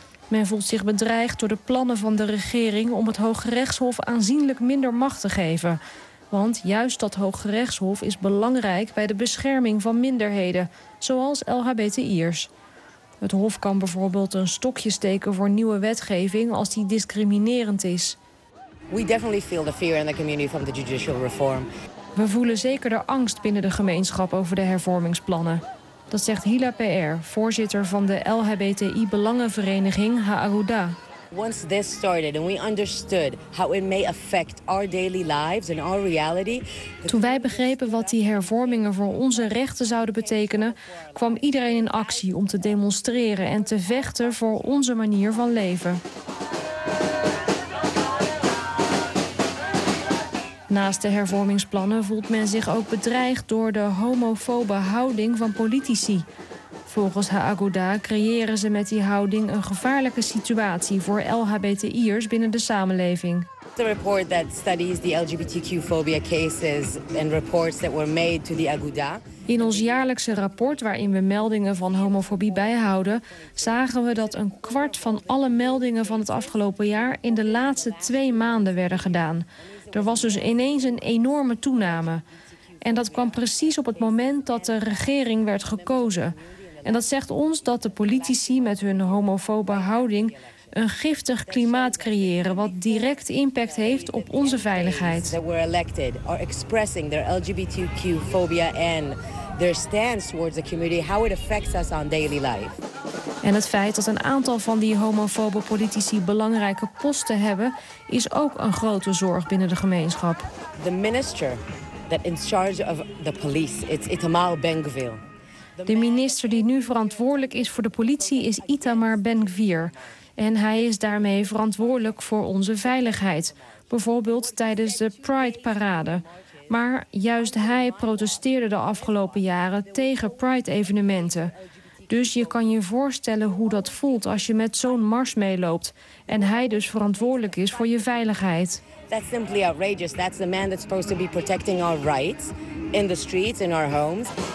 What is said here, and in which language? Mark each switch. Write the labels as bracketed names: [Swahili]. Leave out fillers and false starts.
[Dutch] Men voelt zich bedreigd door de plannen van de regering om het Hoge Rechtshof aanzienlijk minder macht te geven. Want juist dat Hoge Rechtshof is belangrijk bij de bescherming van minderheden, zoals LHBTI'ers. Het Hof kan bijvoorbeeld een stokje steken voor nieuwe wetgeving als die discriminerend is. [English] We definitely feel the fear in the community from the judicial reform. [Dutch] We voelen zeker de angst binnen de gemeenschap over de hervormingsplannen. Dat zegt Hila Peer, voorzitter van de LHBTI belangenvereniging Ha'aruda. [English] Once this started and we understood how it may affect our daily lives and our reality. [Dutch] Toen wij begrepen wat die hervormingen voor onze rechten zouden betekenen, kwam iedereen in actie om te demonstreren en te vechten voor onze manier van leven. Naast de hervormingsplannen voelt men zich ook bedreigd door de homofobe houding van politici. Volgens Ha'aguda creëren ze met die houding een gevaarlijke situatie voor LHBTI'ers binnen de samenleving. [English] The report that studies the LGBTQ-phobia cases and reports that were made to the Ha'aguda. [Dutch] In ons jaarlijkse rapport, waarin we meldingen van homofobie bijhouden, zagen we dat een kwart van alle meldingen van het afgelopen jaar in de laatste 2 maanden werden gedaan. Er was dus ineens een enorme toename. En dat kwam precies op het moment dat de regering werd gekozen. En dat zegt ons dat de politici met hun homofobe houding een giftig klimaat creëren wat direct impact heeft op onze veiligheid. [English] That were elected are expressing their LGBTQ phobia and their stance towards the community, how it affects us on daily life. [Dutch] En het feit dat een aantal van die homofobe politici belangrijke posten hebben, is ook een grote zorg binnen de gemeenschap. De minister die [English] in charge of the police is Itamar Ben-Gvir. [Dutch] De minister die nu verantwoordelijk is voor de politie is Itamar Ben-Gvir. En hij is daarmee verantwoordelijk voor onze veiligheid. Bijvoorbeeld tijdens de Pride-parade. Maar juist hij protesteerde de afgelopen jaren tegen Pride-evenementen. Dus je kan je voorstellen hoe dat voelt als je met zo'n mars meeloopt. En hij dus verantwoordelijk is voor je veiligheid. [English] Dat is simply outrageous. [Dutch] Dat is de man die [English] supposed to be protecting our rights in the streets, in our homes.